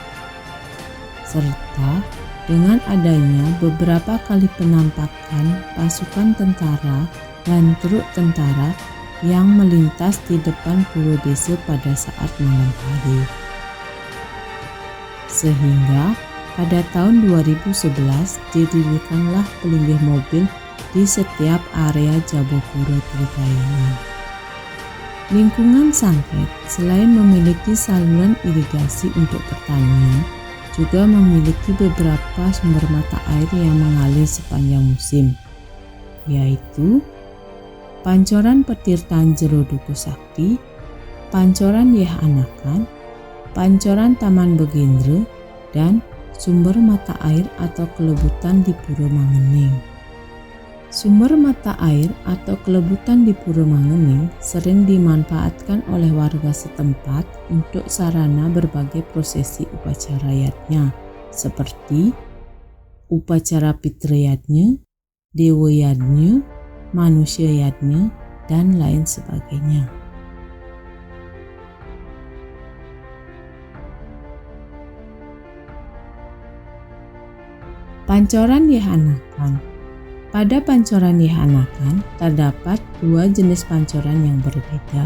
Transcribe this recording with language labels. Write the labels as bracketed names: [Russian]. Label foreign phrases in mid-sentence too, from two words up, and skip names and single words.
[Indonesian] serta dengan adanya beberapa kali penampakan pasukan tentara dan truk tentara yang melintas di depan pura desa pada saat malam hari. Sehingga pada tahun 2011 didirikanlah pelinggih mobil di setiap area jaba pura Trikayangan. Lingkungan Sangket selain memiliki saluran irigasi untuk pertanian, juga memiliki beberapa sumber mata air yang mengalir sepanjang musim, yaitu Pancoran Petir Tanjero Duku Sakti, Pancoran Yeh Anakan, Pancoran Taman Begendra, dan sumber mata air atau kelebutan di Pura Mangening. Sumber mata air atau kelebutan di Pura Mangening sering dimanfaatkan oleh warga setempat untuk sarana berbagai prosesi upacara yatnya, seperti upacara Pitra Yatnya, Dewa Yatnya, Manusia Yatnya, dan lain sebagainya. Pancoran Yeh Anakan. Pada Pancoran Yeh Anakan terdapat dua jenis pancoran yang berbeda.